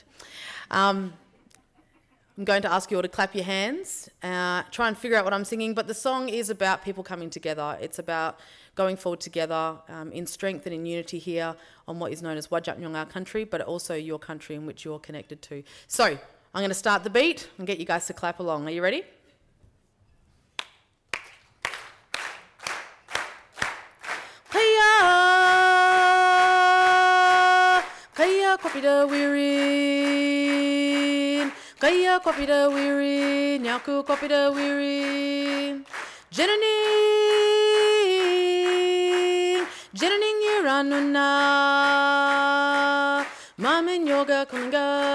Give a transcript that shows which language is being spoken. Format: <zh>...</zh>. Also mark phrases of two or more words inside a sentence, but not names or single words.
<en>I'm going to ask you all to clap your hands, try and figure out what I'm singing, but the song is about people coming together. It's about going forward together in strength and in unity here on what is known as Whadjuk Nyungar country, but also your country in which you're connected to. So I'm going to start the beat and get you guys to clap along. Are you ready?</en> <nys>Kaya kopida wirin, kaya kopida wirin, nyaku kopida wirin, Jeraning Yiranuna, Mamin Yoga Kulinga,</nys>